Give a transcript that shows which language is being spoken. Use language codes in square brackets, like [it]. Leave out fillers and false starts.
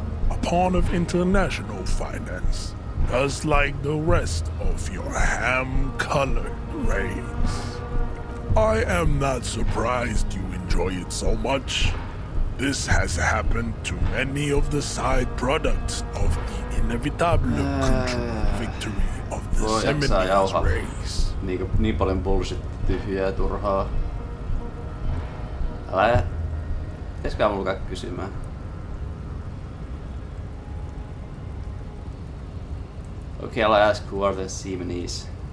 [en] A pawn of international finance, just like the rest of your ham-colored race. I am not surprised you enjoy it so much. This has happened to many of the side products of the inevitable cultural victory of the Seminoles race. [fi] Niin paljon bullshit, tyhjää, turhaa. Älä... Pitäisikö mulla käydä kysymään? [en] Okay, I'll ask who are the Seminoles.